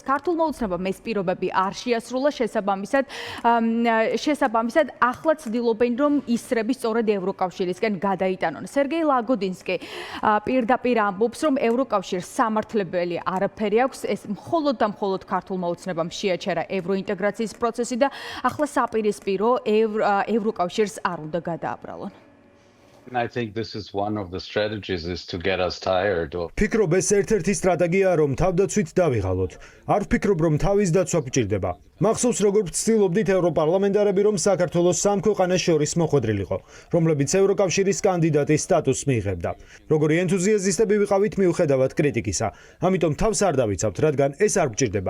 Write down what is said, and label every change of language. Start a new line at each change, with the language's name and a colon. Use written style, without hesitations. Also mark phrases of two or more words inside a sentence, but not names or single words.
Georgian: ქართულმა ოცნებამ ეს პირობები არ შეასრულა, შესაბამისად ახლა ცდილობენ, რომ ისრები სწორედ ევროკავშირისკენ გადაიტანონ. სერგეი ლაგოდინსკი პირდაპირ ამბობს, რომ ევროკავშირს სამართლებელი არაფერი აქვს, ეს მხოლოდ და მხოლოდ ქართულმა ოცნებამ შეაჩერა ევროინტეგრაციის პროცესი და ახლა საპირისპირო ევროკავშირს არ უნდა გადააბრალონ.
English: I think this is one of the strategies is to get us tired.
Georgian: ფიქრობ ეს ერთ-ერთი სტრატეგიაა, რომ თავდაცვით დავიღალოთ. არ ვფიქრობ, რომ თავის დაცვა გვჭირდება. მახსოვს, როგორ ვცდილობდით ევროპარლამენტარები, რომ საქართველოს სამ ქვეყანას შორის მოხვედრილიყო, რომლებიც ევროკავშირის კანდიდატის სტატუსს მიიღებდა. როგორი ენთუზიაზისტები ვიყავით მიუხედავად კრიტიკისა. ამიტომ თავს არ დავიცავთ, რადგან ეს არ გვჭირდება.